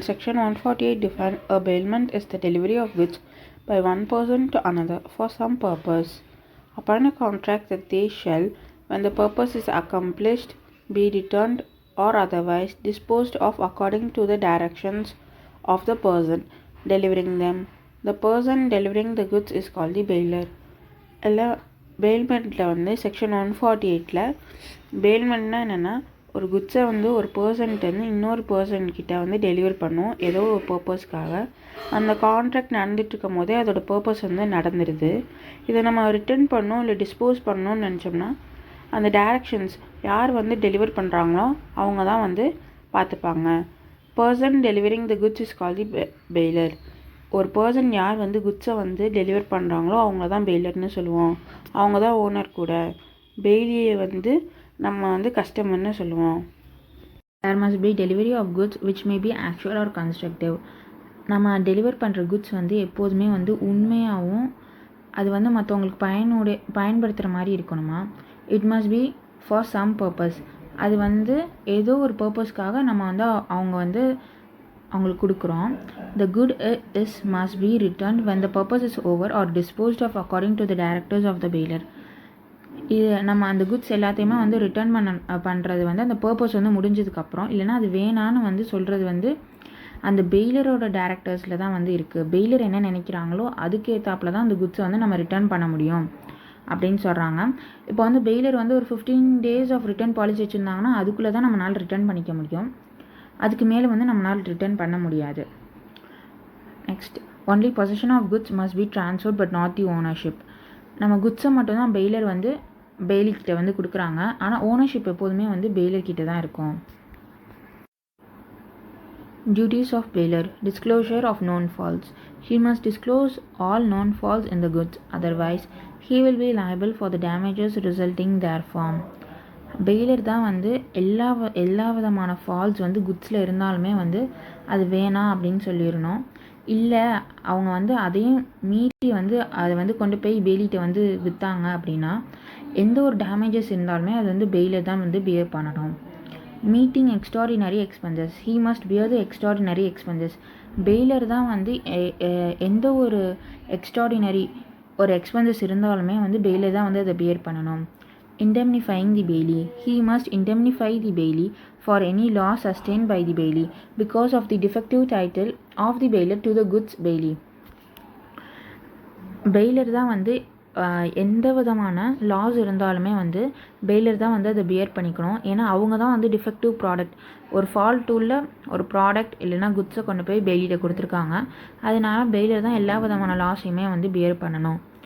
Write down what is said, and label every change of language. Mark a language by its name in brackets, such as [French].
[English] Section 148 defines a bailment is the delivery of goods by one person to another for some purpose. Upon a contract that they shall, when the purpose is accomplished, be returned or otherwise disposed of according to the directions of the person delivering them. The person delivering the goods is called the bailer. [Tamil] பெயில்மெண்ட்டில் வந்து section 148 பெயில்மெண்ட்னா என்னென்னா ஒரு குட்ஸை வந்து ஒரு பர்சன்ட்டேருந்து இன்னொரு பர்சன்கிட்ட வந்து deliver பண்ணும் ஏதோ ஒரு பர்பஸ்க்காக. அந்த கான்ட்ராக்ட் நடந்துகிட்ருக்கும் போதே அதோடய பர்பஸ் வந்து நடந்துடுது. இதை நம்ம ரிட்டர்ன் பண்ணணும் இல்லை டிஸ்போஸ் பண்ணணும்னு நினச்சோம்னா அந்த டைரக்ஷன்ஸ் யார் வந்து டெலிவர் பண்ணுறாங்களோ அவங்க தான் வந்து பார்த்துப்பாங்க. [English] Person delivering the goods is call the bailor. [Tamil] ஒரு பர்சன் யார் வந்து குட்ஸை வந்து டெலிவர் பண்ணுறாங்களோ அவங்க தான் பெய்லர்னு சொல்லுவோம். அவங்க தான் ஓனர் கூட. பெய்லியை வந்து நம்ம வந்து கஸ்டமர்னு சொல்லுவோம். [English] There must be delivery of goods which may be actual or constructive. [Tamil] நம்ம டெலிவர் பண்ணுற குட்ஸ் வந்து எப்போதுமே வந்து உண்மையாகவும் அது வந்து மற்றவங்களுக்கு பயன்படுத்துகிற மாதிரி இருக்கணுமா. [English] It must be for some purpose. [Tamil] அது வந்து ஏதோ ஒரு பர்பஸ்க்காக நம்ம வந்து அவங்க வந்து அவங்களுக்கு கொடுக்குறோம். [English] The good is must be returned when the purpose is over or disposed of according to the directives of the bailor. [Tamil] இது நம்ம அந்த குட்ஸ் எல்லாத்தையுமே வந்து ரிட்டர்ன் பண்ணுறது வந்து அந்த பர்பஸ் வந்து முடிஞ்சதுக்கப்புறம், இல்லைனா அது வேணான்னு வந்து சொல்கிறது வந்து அந்த பெய்லரோட டேரக்டர்ஸில் தான் வந்து இருக்குது. பெய்லர் என்ன நினைக்கிறாங்களோ அதுக்கேற்றாப்புல தான் அந்த குட்ஸை வந்து நம்ம ரிட்டர்ன் பண்ண முடியும் அப்படின்னு சொல்கிறாங்க. இப்போ வந்து பெய்லர் வந்து ஒரு 15 days ஆஃப் ரிட்டர்ன் பாலிசி வச்சுருந்தாங்கன்னா அதுக்குள்ளே தான் நம்மளால் ரிட்டர்ன் பண்ணிக்க முடியும். அதுக்கு மேலே வந்து நம்மளால் ரிட்டர்ன் பண்ண முடியாது. Next, [English] Only possession of goods must be transferred but not the ownership. [Tamil] நம்ம குட்ஸை மட்டும்தான் பெய்லர் வந்து பெய்லிக்கிட்ட வந்து கொடுக்குறாங்க. ஆனால் ஓனர்ஷிப் எப்போதுமே வந்து பெய்லர்கிட்ட தான் இருக்கும். [English] Duties of bailor. Disclosure of known faults. He must disclose all known faults in the goods, otherwise he will be liable for the damages resulting therefrom. [Tamil] Bailor தான் வந்து எல்லா விதமான ஃபால்ட்ஸ் வந்து குட்ஸில் இருந்தாலுமே வந்து அது வேணாம் அப்படின்னு சொல்லிடணும். இல்லை அவங்க வந்து அதையும் மீறி வந்து அதை வந்து கொண்டு போய் பெய்லிகிட்ட வந்து விற்றாங்க அப்படின்னா எந்த ஒரு டேமேஜஸ் இருந்தாலுமே அது வந்து பெய்லர் தான் வந்து பியர் பண்ணணும். [English] Meeting extraordinary expenses. He must bear the extraordinary expenses. [Tamil] Bailor தான் வந்து எந்த ஒரு எக்ஸ்ட்ராடினரி ஒரு எக்ஸ்பென்சஸ் இருந்தாலுமே வந்து பெய்லர் தான் வந்து அதை பியர் பண்ணணும். [English] Indemnifying the bailey. He must indemnify the bailey for any loss sustained by the bailey because of the defective title of the bailor to the goods bailey. [Tamil] Bailor தான் வந்து எந்த விதமான லாஸ் இருந்தாலுமே வந்து பெய்லர் தான் வந்து அதை பியர் பண்ணிக்கணும். ஏன்னா அவங்க தான் வந்து டிஃபெக்டிவ் ப்ராடக்ட், ஒரு ஃபால்ட் டூலில் ஒரு ப்ராடக்ட் இல்லைனா குட்ஸை கொண்டு போய் பெய்லிகிட்ட கொடுத்துருக்காங்க. அதனால பெய்லர் தான் எல்லா விதமான லாஸையுமே வந்து பியர் பண்ணணும்.